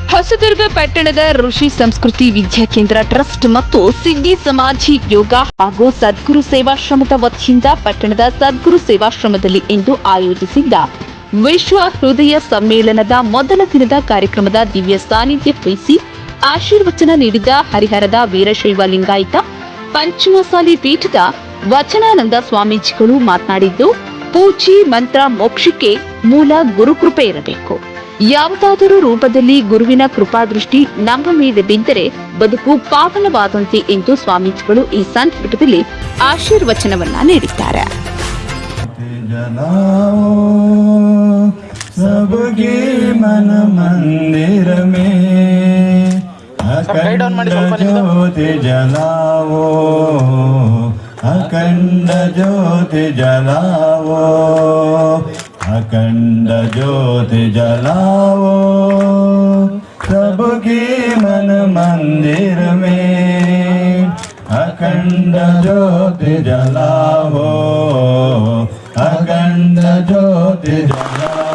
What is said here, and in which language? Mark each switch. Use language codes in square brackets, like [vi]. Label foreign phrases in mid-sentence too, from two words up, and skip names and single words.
[kn] ಹೊಸದುರ್ಗ ಪಟ್ಟಣದ ಋಷಿ ಸಂಸ್ಕೃತಿ ವಿದ್ಯಾಕೇಂದ್ರ ಟ್ರಸ್ಟ್ ಮತ್ತು ಸಿದ್ಧಿ ಸಮಾಧಿ ಯೋಗ ಹಾಗೂ ಸದ್ಗುರು ಸೇವಾಶ್ರಮದ ವತಿಯಿಂದ ಪಟ್ಟಣದ ಸದ್ಗುರು ಸೇವಾಶ್ರಮದಲ್ಲಿ ಇಂದು ಆಯೋಜಿಸಿದ್ದ ವಿಶ್ವ ಹೃದಯ ಸಮ್ಮೇಳನದ ಮೊದಲ ದಿನದ ಕಾರ್ಯಕ್ರಮದ ದಿವ್ಯ ಸಾನ್ನಿಧ್ಯ ವಹಿಸಿ ಆಶೀರ್ವಚನ ನೀಡಿದ ಹರಿಹರದ ವೀರಶೈವ ಲಿಂಗಾಯತ ಪಂಚಮಸಾಲಿ ಪೀಠದ ವಚನಾನಂದ ಸ್ವಾಮೀಜಿಗಳು ಮಾತನಾಡಿದ್ದು, ಪೂಜಿ ಮಂತ್ರ ಮೋಕ್ಷಕ್ಕೆ ಮೂಲ ಗುರುಕೃಪೆ ಇರಬೇಕು. ಯಾವುದಾದರೂ ರೂಪದಲ್ಲಿ ಗುರುವಿನ ಕೃಪಾದೃಷ್ಟಿ ನಮ್ಮ ಮೇಲೆ ಬಿದ್ದರೆ ಬದುಕು ಪಾವನವಾದಂತೆ ಎಂದು ಸ್ವಾಮೀಜಿಗಳು ಈ ಸಂದರ್ಭದಲ್ಲಿ ಆಶೀರ್ವಚನವನ್ನ ನೀಡಿದ್ದಾರೆ. [hi] सबके मन मंदिर में अखंड ज्योति जलाओ, अखंड ज्योति जलाओ, अखंड ज्योति जलाओ, सबके मन मंदिर में अखंड ज्योति जलाओ, अखंड ज्योति जलाओ.